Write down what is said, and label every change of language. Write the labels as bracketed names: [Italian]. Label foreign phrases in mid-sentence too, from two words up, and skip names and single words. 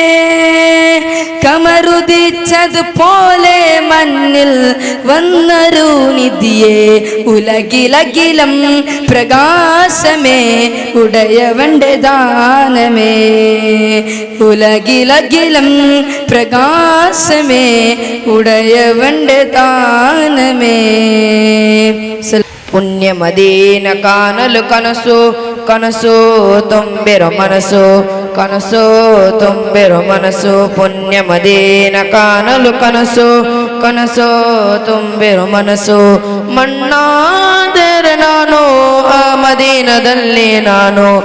[Malayalam] കമറുദിച്ചതുപോലെ മണ്ണിൽ വന്നൊരു നിധിയേ ഉലകിലകിലം പ്രകാശമേ ഉടയവന്റെ ദാനമേ ഉലകിലകിലം പ്രകാശമേ ഉടയവന്റെ ദാനമേ [Kannada] ಪುಣ್ಯಮದೀನ ಕಾಣಲು ಕನಸು ಕನಸು ತುಂಬಿರೋ ಮನಸ್ಸು ಕನಸು ತುಂಬಿರೋ ಮನಸ್ಸು ಪುಣ್ಯಮದೀನ ಕಾಣಲು ಕನಸು ಕನಸು ತುಂಬಿರೋ ಮನಸ್ಸು ಮಣ್ಣಾದರೆ ನಾನು ಆ ಮದೀನದಲ್ಲಿ ನಾನು